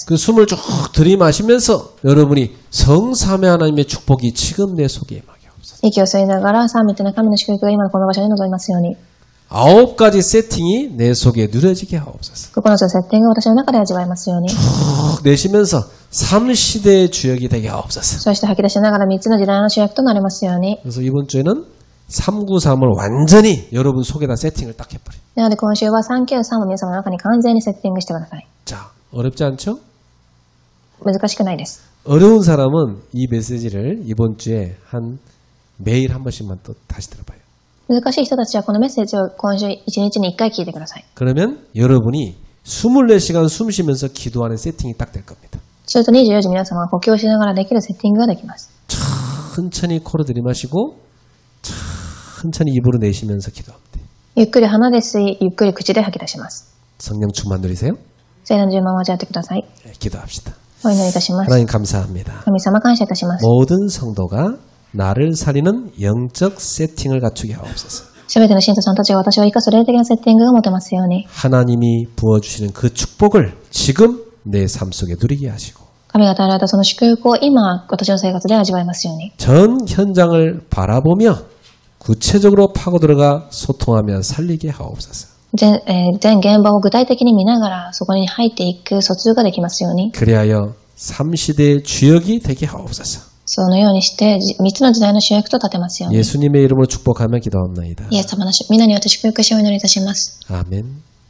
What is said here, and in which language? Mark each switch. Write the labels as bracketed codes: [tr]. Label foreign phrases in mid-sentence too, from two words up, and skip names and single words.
[ko] 그 숨을 쭉 들이마시면서 여러분이 성삼위 하나님의 축복이 지금 내 속에 임하게 하옵소서. [ja] 息を吸いながら三位一体の神の祝福が今のこの場所に臨みますように。 [ko] 9가지 세팅이 내 속에 누려지게 하옵소서. [ja] 9 つのセッティングを私の中で味わいますように。 [ko] 쭉 내쉬면서 3시대의 주역이 되게 하옵소서. [ja] そして吐き出しながら3つの時代の主役となりますように。 [ko] 그래서 이번 주에는 393을 완전히 여러분 속에다 세팅을 딱 해버려요. [ja] なので今週は393を皆様の中に完全にセッティングしてください。 [ko] 자, 어렵지 않죠? [ja] 難しくないです。 [ko] 어려운 사람은 이 메시지를 이번 주에 매일 한 번씩만 또 다시 들어봐요. [ja] 難しい人たちはこのメッセージを今週1日に1回聞いてください。 [ko] 그러면 여러분이 24시간 숨 쉬면서 기도하는 세팅이 딱 될 겁니다. [ja] すると24時皆様が呼吸をしながらできるセッティングができます。 [ko] 천천히 코로 들이마시고 천천히 입으로 내쉬면서 기도합니다. [ja] ゆっくり鼻で吸い、ゆっくり口で吐き出します。 [ko] 성령 충만 누리세요. [ja] 聖なる順番を味わってください。 [ko] 기도합시다. [ja] お祈りいたします。 [ko] 하나님 감사합니다. [ja] 神様感謝いたします。 [ko] 모든 성도가 나를 살리는 영적 세팅을 갖추게 하옵소서. [ja] すべての信徒さんたちが私を生かす霊的なセッティングが持てますように。 [ko] 하나님이 부어주시는 그 축복을 지금 내 삶 속에 누리게 하시고 [ja] 神が与えられたその祝福を今、私の生活で味わいますように。 [ko] 전 현장을 바라보며 구체적으로 파고 들어가 소통하며 살리게 하옵소서. [ja] 全現場を具体的に見ながらそこに入っていく疎通ができますように。 [ko] 그리하여 3시대의 주역이 되게 하옵소서. [ja] そのようにして3つの時代の主役と立てますように。 [ko] 예수님의 이름으로 축복하며 기도합니다. [ja] イエス様の皆によって祝福しをお祈りいたします。 [ko] 아멘.